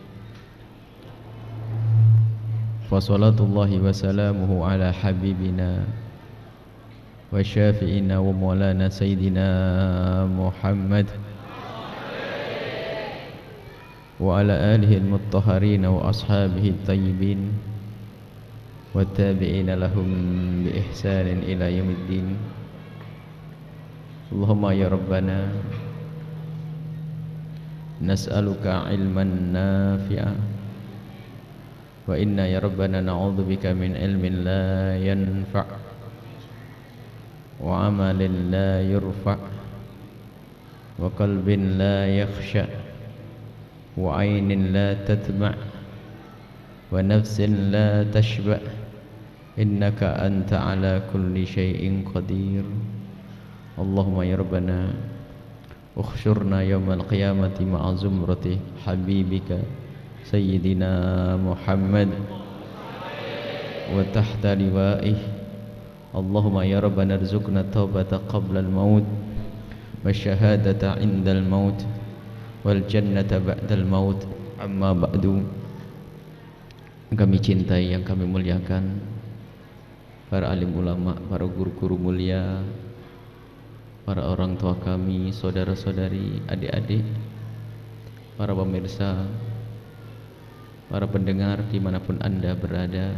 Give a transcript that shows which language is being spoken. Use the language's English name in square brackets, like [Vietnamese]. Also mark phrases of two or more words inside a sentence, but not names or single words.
[Arabic] وصلاة الله وسلامه على حبيبنا وشفيعنا ومولانا سيدنا محمد وعلى آله المطهرين وأصحابه الطيبين وتابعين لهم بإحسان إلى يوم الدين. اللهم يا ربنا نسألك علما نافعا وإنا يا ربنا نعوذ بك من علم لا ينفع' وعمل لا يرفع وقلب لا يخشع وعين لا تطمع ونفس لا تشبع إنك أنت على كل شيء قدير. اللهم يا ربنا احشرنا يوم القيامة مع زمرة حبيبك سيدنا محمد وتحت لوائه. اللهم يا ربنا ارزقنا توبة قبل الموت وشهادة عند الموت والجنة بعد الموت. أما بعد. [Indonesian] Kami cintai, yang kami muliakan para alim ulama, para guru-guru mulia, para orang tua kami, saudara-saudari, adik-adik, para pemirsa, para pendengar dimanapun anda berada.